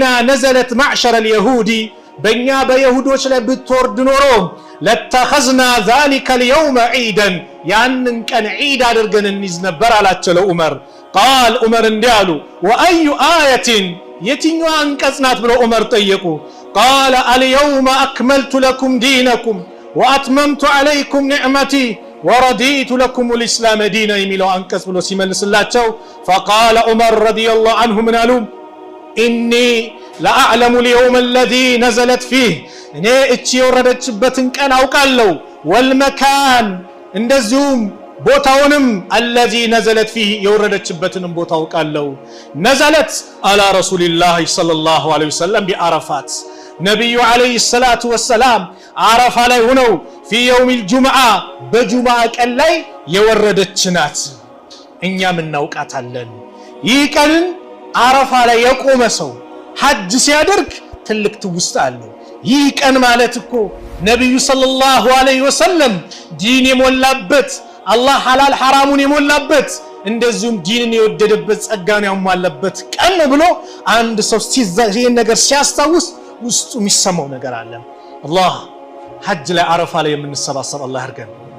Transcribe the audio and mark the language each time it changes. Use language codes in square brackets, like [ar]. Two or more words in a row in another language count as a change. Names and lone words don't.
[ar] نزلت معشر اليهود [am] በእኛ በየሁዶች ላይ ብትወርድ ኖሮ [ar] لاتخذنا ذلك اليوم عيدا [am] ያንን ቀን ዒድ አድርገን እንይዝ ነበር አላቸው ለዑመር። [ar] قال عمر [am] እንዲህ አሉ [ar] وأي آية [am] የትኛዋ አንቀጽ ናት ብለው ዑመር ጠየቁ። [ar] قال اليوم أكملت لكم دينكم وأتممت عليكم نعمتي ورضيت لكم الإسلام دينا [am] የሚለው አንቀጽ ብሎ ሲመልስላቸው [ar] فقال عمر رضي الله عنه [am] ምን አሉ? [ar] إني لأعلم اليوم الذي نزلت فيه [am] እኔ እቺ የወረደችበትን ቀን አውቃለሁ ወልመካን እንደዚሁም ቦታውንም [ar] الذي نزلت فيه [am] የወረደችበትንም ቦታ አውቃለሁ [ar] نزلت على رسول الله صلى الله عليه وسلم بعرفات ነብዩ عليه الصلاة والسلام [am] አረፋ ላይ ሆነው [ar] في يوم الجمعة [am] በጁምዓ ቀን ላይ የወረደች ናት እኛም እናውቃታለን ይህ ቀን አረፋ ላይ የቆመ ሰው ሐጅ ሲያደርግ ትልቅ ትውስታ አለው ይህ ቀን ማለት እኮ ነብዩ [ar] صلى الله عليه وسلم [am] ዲን የሞላበት አላህ ሐላል ሐራሙን የሞላበት እንደዚሁም ዲንን የወደደበት ጸጋን ያሟላበት ቀን ብሎ አንድ ሰው ይህን ነገር ሲያስታውስ ውስጡ የሚሰማው ነገር አለ አላህ ሐጅ ላይ አረፋ ላይ የምንሰባሰብ አላህ ያርገን